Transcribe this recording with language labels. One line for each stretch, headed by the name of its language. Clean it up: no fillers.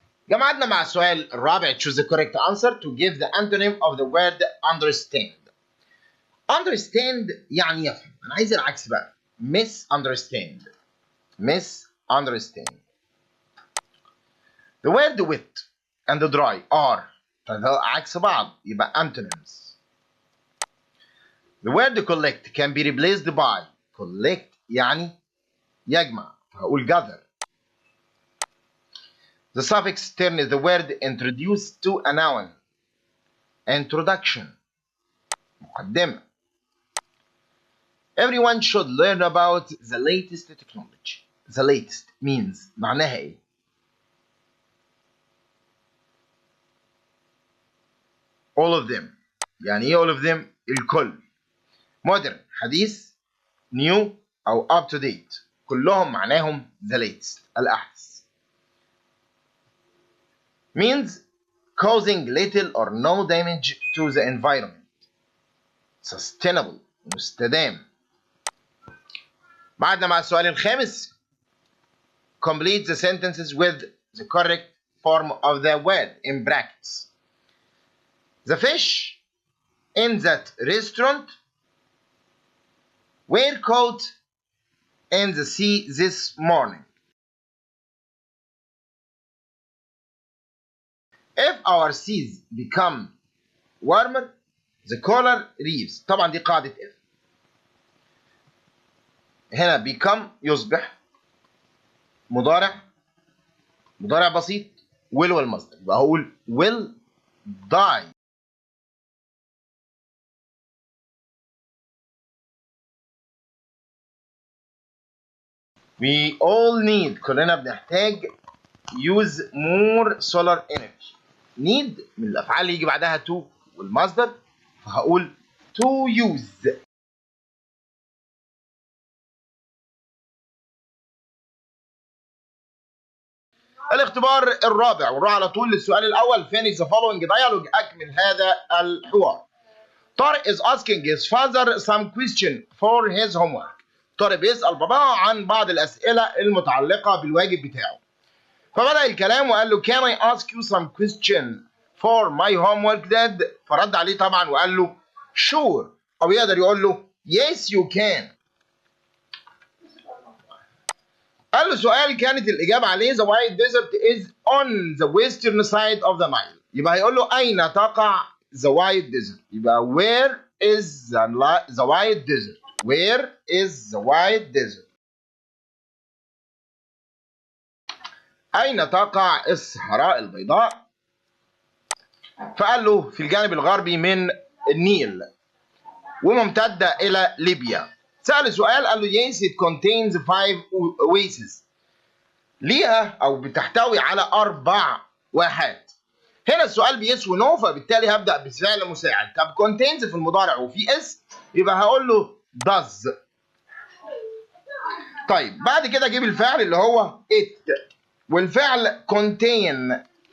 Arabic: جمعنا مع السؤال الرابع.
English: Choose the correct answer to give the antonym of the word understand.
Arabic: Understand يعني يفهم. أنا عايز العكس بقى. Misunderstand. Misunderstand.
English: The word wet and the dry are
Arabic: عكس بعض
English: يبقى antonyms. The word collect can be replaced by collect
Arabic: يعني يجمع فهقول
English: gather. The suffix turns the word introduced to a noun. Introduction. مقدمة. Everyone should learn about the latest technology. The latest means
Arabic: معناها ايه؟
English: all of them.
Arabic: يعني ايه
English: all of them؟ الكل. modern حديث، new أو up to date.
Arabic: كلهم معناهم
English: the latest
Arabic: الأحدث.
English: means causing little or no damage to the environment. sustainable مستدام.
Arabic: بعدنا مع السؤال الخامس.
English: complete the sentences with the correct form of the word in brackets. The fish in that restaurant were caught in the sea this morning. If our seas become warmer, the coral reefs.
Arabic: طبعا دي قاعدة if. هنا become يصبح مضارع بسيط will والمصدر. يبقى هقول will die.
English: We all need.
Arabic: كلنا بنحتاج
English: use more solar energy.
Arabic: need من الأفعال اللي يجي بعدها to والمصدر، فهقول to use. الاختبار الرابع، ونروح على طول للسؤال الأول.
English: finish the following dialogue.
Arabic: أكمل هذا الحوار.
English: طارق is asking his father some question for his homework.
Arabic: طارق بيسأل باباه عن بعض الأسئلة المتعلقة بالواجب بتاعه. فبدأ الكلام وقال له
English: can I ask you some question for my homework dad؟
Arabic: فرد عليه طبعا وقال له
English: sure،
Arabic: أو يقدر يقول له
English: yes you can.
Arabic: قال له سؤال كانت الإجابة عليه
English: the white desert is on the western side of the Nile.
Arabic: يبقى هيقول له أين تقع the white desert؟ يبقى
English: where is the white desert؟
Arabic: where is the white desert؟ أين تقع الصحراء البيضاء؟ فقال له في الجانب الغربي من النيل وممتدة إلى ليبيا. سأل سؤال قال له
English: yes it contains 5 oases.
Arabic: ليها أو بتحتوي على 4 واحات. هنا السؤال بيس ونو، فبالتالي هبدأ بفعل مساعد. طب contains في المضارع وفي اس، يبقى هقول له does. طيب بعد كده اجيب الفعل اللي هو it، والفعل contain.